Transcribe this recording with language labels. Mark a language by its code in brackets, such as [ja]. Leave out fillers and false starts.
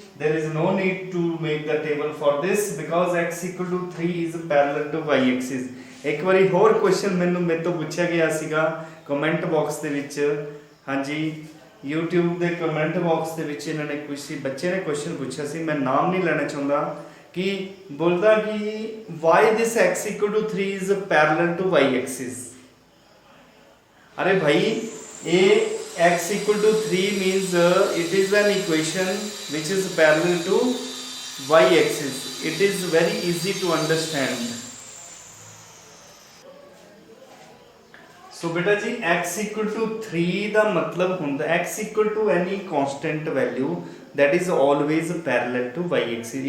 [en] there is no need to make the table for this because x equal to 3 is parallel to y axis. [pa] ਇੱਕ ਵਾਰੀ ਹੋਰ question ਮੇਰੇ ਤੋਂ ਪੁੱਛਿਆ ਗਿਆ ਸੀਗਾ ਕਮੈਂਟ ਬਾਕਸ ਦੇ ਵਿੱਚ. ਹਾਂਜੀ YouTube ਦੇ ਕਮੈਂਟ ਬਾਕਸ ਦੇ ਵਿੱਚ ਇਹਨਾਂ ਨੇ ਕੁਝ ਬੱਚੇ ਨੇ ਕੁਐਸਚਨ ਪੁੱਛਿਆ ਸੀ, ਮੈਂ ਨਾਮ ਨਹੀਂ ਲੈਣਾ ਚਾਹੁੰਦਾ, [hi] कि बोलता कि [en] why this x equal to 3 is parallel to y axis. [hi] अरे भाई ये [en] x equal to 3 means it is an equation which is parallel to y axis. It is very easy to understand. So बेटा जी x equal to 3 [pa] ਦਾ ਮਤਲਬ ਹੁੰਦਾ [en] x equal to any constant value that is always parallel to y axis.